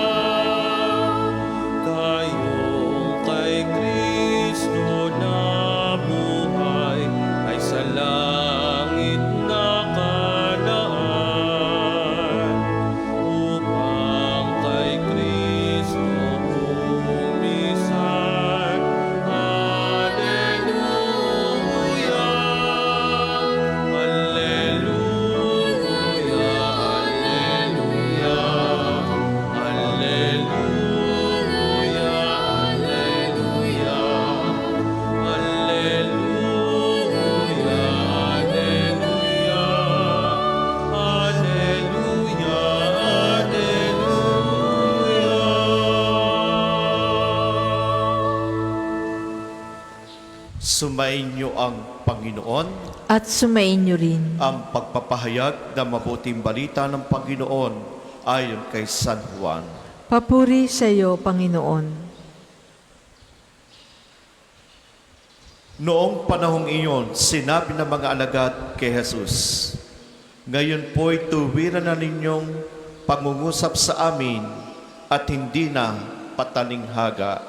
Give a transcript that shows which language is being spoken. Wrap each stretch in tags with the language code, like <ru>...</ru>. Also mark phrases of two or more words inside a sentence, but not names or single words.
<tl>Kayong kay Kristo na buhay ay sa langit nakalaan, upang kay Kristo bumisan.</tl> <la>Alleluia, alleluia, alleluia, alleluia, alleluia, alleluia, alleluia.</la> <tl>Sumainyo ang Panginoon, At sumainyo rin. ang pagpapahayag ng mabuting balita ng Panginoon ayon kay San Juan. Papuri sa iyo, Panginoon. Noong panahong iyon, sinabi ng mga alagad kay Jesus, "Ngayon po'y tuwiran na ninyong pangungusap sa amin at hindi na patalinghaga.</tl>